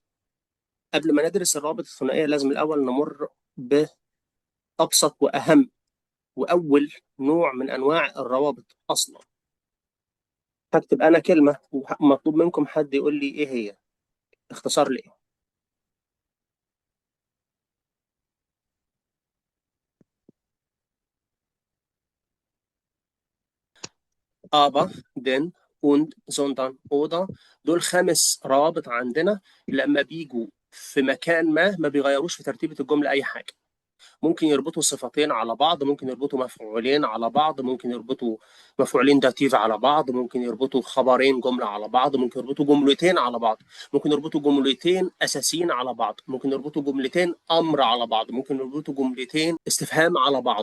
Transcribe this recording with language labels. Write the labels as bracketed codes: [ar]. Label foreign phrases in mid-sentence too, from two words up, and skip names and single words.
[ar] قبل ما ندرس الروابط الثنائية لازم الاول نمر بأبسط واهم واول نوع من انواع الروابط اصلا. هكتب انا كلمة ومطلوب منكم حد يقول لي ايه هي، اختصار لايه. [de] aber den und sondern oder [ar] دول 5 روابط عندنا لما بيجوا في مكان ما بيغيروش في ترتيبة الجملة أي حاجة. ممكن يربطوا صفتين على بعض، ممكن يربطوا مفعولين على بعض، ممكن يربطوا مفعولين داتيف على بعض، ممكن يربطوا خبرين جملة على بعض، ممكن يربطوا جملتين على بعض، ممكن يربطوا جملتين أساسيين على بعض، ممكن يربطوا جملتين أمر على بعض، ممكن يربطوا جملتين استفهام على بعض.